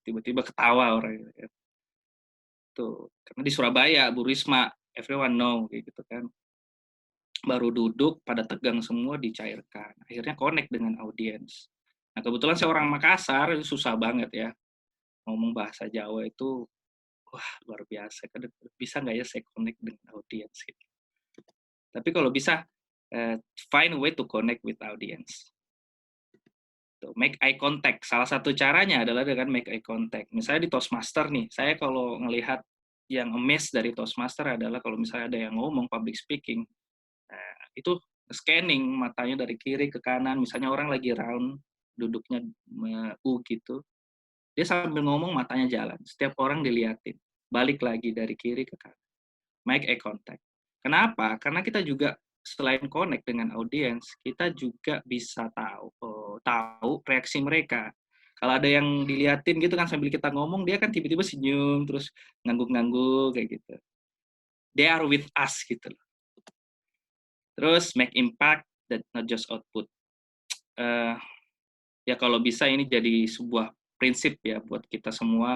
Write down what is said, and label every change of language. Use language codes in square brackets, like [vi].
[id] Tiba-tiba ketawa orang gitu. Tuh, karena di Surabaya Bu Risma, [en] everyone know, [id] gitu kan. Baru duduk, pada tegang semua, dicairkan. Akhirnya connect dengan audiens. Nah, kebetulan saya orang Makassar, itu susah banget ya. Ngomong bahasa Jawa itu, wah luar biasa. Bisa nggak ya saya connect dengan audiens gitu. Tapi kalau bisa, [en] find a way to connect with audience. Make eye contact. [id] Salah satu caranya adalah dengan [en] make eye contact. [id] Misalnya di Toastmaster nih, saya kalau ngelihat yang amazed dari Toastmaster adalah kalau misalnya ada yang ngomong public speaking, itu scanning matanya dari kiri ke kanan. Misalnya orang lagi round, duduknya gitu, dia sambil ngomong matanya jalan. Setiap orang diliatin. Balik lagi dari kiri ke kanan. [en] Make eye contact. [id] Kenapa? Karena kita juga selain connect dengan audiens, kita juga bisa tahu reaksi mereka. Kalau ada yang diliatin gitu kan sambil kita ngomong, dia kan tiba-tiba senyum, terus ngangguk-ngangguk kayak gitu. [en] They are with us [id] gitu loh. Terus [en] make impact, that not just output. [id] Ya kalau bisa ini jadi sebuah prinsip ya buat kita semua.